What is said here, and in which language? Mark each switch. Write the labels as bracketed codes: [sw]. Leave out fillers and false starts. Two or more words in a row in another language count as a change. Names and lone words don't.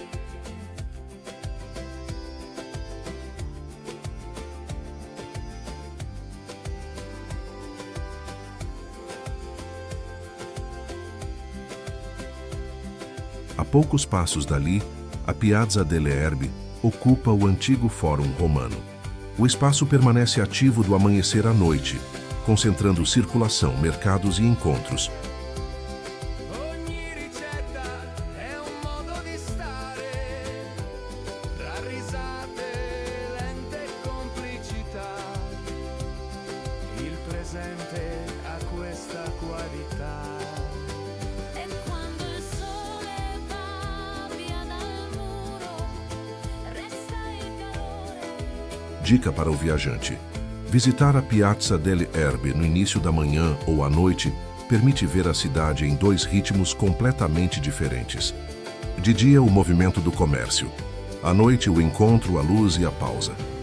[pt] A poucos passos dali, a Piazza delle Erbe ocupa o antigo Fórum Romano. O espaço permanece ativo do amanhecer à noite, concentrando circulação, mercados e encontros. [it] Ogni ricetta è un modo di stare, tra risate, lente e complicità. Il presente ha questa qualità. E quando il sole va via dal muro, resta il calore. [pt] Dica para o viajante: visitar a Piazza delle Erbe no início da manhã ou à noite permite ver a cidade em dois ritmos completamente diferentes. De dia, o movimento do comércio. À noite, o encontro, a luz e a pausa.